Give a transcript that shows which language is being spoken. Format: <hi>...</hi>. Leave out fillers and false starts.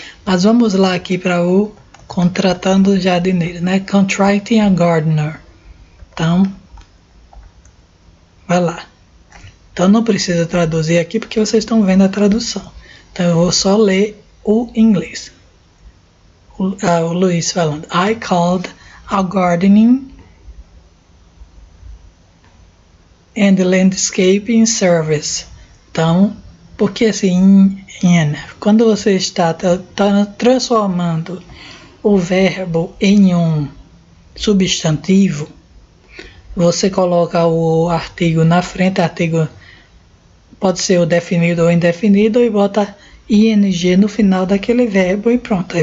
<pt>Mas vamos lá aqui para o contratando jardineiro, né?</pt> <en>Contracting a gardener.</en> <pt>Então, vai lá. Então não precisa traduzir aqui porque vocês estão vendo a tradução. Então eu vou só ler o inglês. O Luiz falando.</pt> <en>I called a gardening and landscaping service.</en> <pt>Então, porque assim, quando você está transformando o verbo em um substantivo, você coloca o artigo na frente, artigo pode ser o definido ou indefinido, e bota ing no final daquele verbo e pronto.</pt>